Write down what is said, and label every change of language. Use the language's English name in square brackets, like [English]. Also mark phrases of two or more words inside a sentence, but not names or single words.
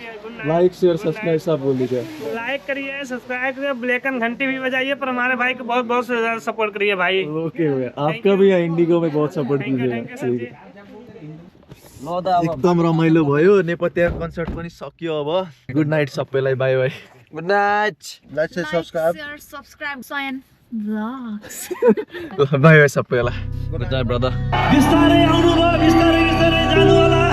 [English] like share subscribe [Hindi] सब बोल दीजिए। लाइक करिए, सब्सक्राइब करिए, [English] black and [Hindi] घंटी भी बजाइए, पर हमारे भाई को बहुत बहुत ज्यादा सपोर्ट करिए भाई। ओके भैया, आपका भी इंडिगो में बहुत सपोर्ट कीजिएगा। [Nepali] एकदम रमाइलो भयो। नेपथ्य कन्सर्ट पनि सकियो अब। [English] good night [Nepali] सबैलाई, [English] bye bye. good night. [Nepali] लाइक से सब्सक्राइब। सब्सक्राइब Soyan Vlogs। [English] bye bye [Nepali] सबैलाई। [English] good night brother. [Nepali] बिस्तारै आउनु भयो, बिस्तारै जानु।